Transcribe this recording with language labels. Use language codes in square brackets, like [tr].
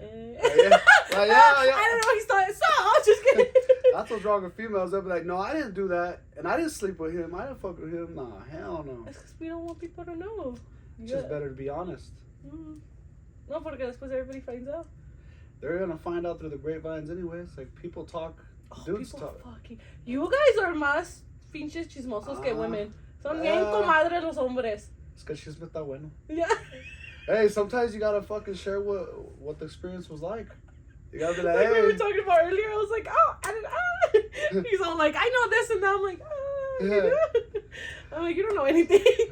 [en] I don't know, he's not, so, just kidding. That's what's wrong with females. They'll be like, no, I didn't do that. And I didn't sleep with him. I didn't fuck with him. Nah, hell no. It's because we don't want people to know. It's just better to be honest. [es] No, porque después [en] everybody finds out. They're going to find out through the grapevines anyways. Like, people talk. Dudes talk. You guys are [es] más pinches chismosos que [en] women. [es] Son bien comadres los hombres. Es que chisme está bueno. [en] Yeah. Hey, sometimes you got to fucking share what the experience was like. You gotta be like, we hey. were talking about earlier. I was like, oh, I didn't. He's all like, I know this and that. I'm like, Yeah. I'm like, you don't know anything.